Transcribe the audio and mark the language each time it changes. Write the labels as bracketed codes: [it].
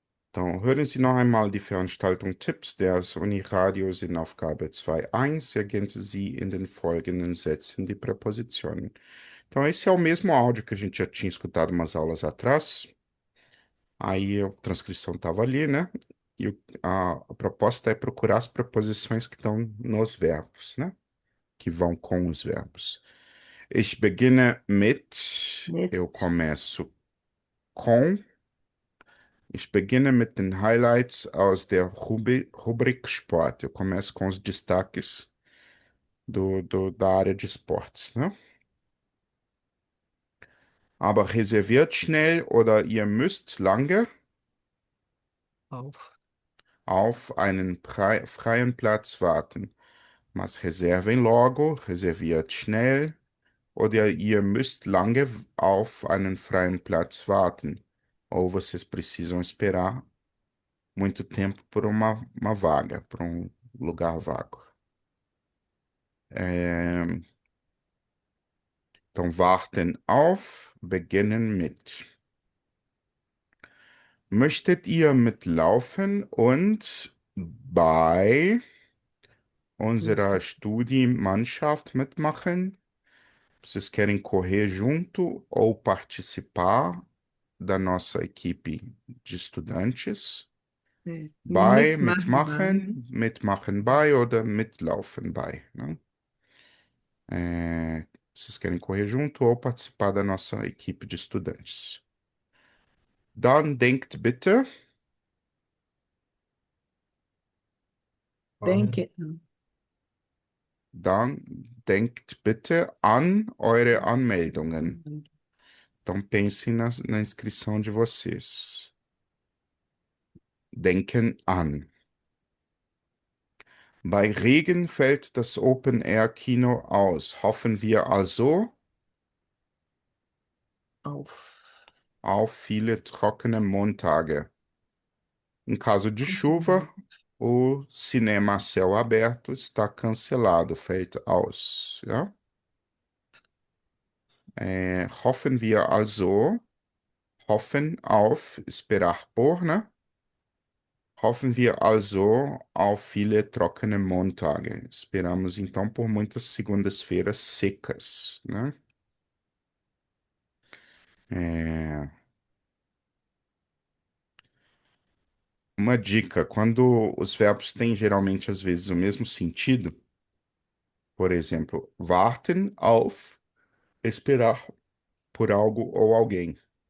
[de] Então, hören Sie noch einmal die Veranstaltung Tipps des Uniradio Sinnaufgabe 2.1. Ergänzen Sie in den folgenden Sätzen die Präpositionen. [pt] Então, esse é o mesmo áudio que a gente já tinha escutado umas aulas atrás. Aí a transcrição estava ali, né? E a proposta é procurar as preposições que estão nos verbos, né? Que vão com os verbos. [de] Ich beginne mit, [pt] eu [de] Mit, [pt] começo com. [de] Ich beginne mit den Highlights aus der Rubrik Sport. [pt] Eu começo com os destaques da área de esportes, né? [de] Aber reserviert schnell oder ihr müsst lange auf. auf einen freien Platz warten. [pt] Mas reservem logo, [de] reserviert schnell oder ihr müsst lange auf einen freien Platz warten. [pt] Ou vocês precisam esperar muito tempo por uma vaga, por um lugar vago. É, então, warten auf, beginnen mit. [de] Möchtet ihr mitlaufen und bei unserer [pt] Isso. [de] Studienmannschaft mitmachen? [pt] Vocês querem correr junto ou participar da nossa equipe de estudantes? É. [de] Bei, Mitmachen bei, né? mitmachen bei oder mitlaufen bei, né? [pt] Vocês querem correr junto ou participar da nossa equipe de estudantes? [de] Dann denkt bitte Denke, Dann denkt bitte an eure Anmeldungen. [pt] Então pensem na inscrição de vocês. [de] Denken an. Bei Regen fällt das Open-Air-Kino aus. Hoffen wir also auf. auf viele trockene Montage. [pt] Em caso de chuva, o cinema a céu aberto está cancelado, [de] fällt aus. Ja? Hoffen wir also, hoffen auf, [pt] esperar por, [de] né? Hoffen wir also auf viele trockene Montage. [pt] Esperamos então por muitas segundas-feiras secas, né? É, Uma dica, quando os verbos têm geralmente às vezes o mesmo sentido, por exemplo, warten auf, esperar por algo ou alguém.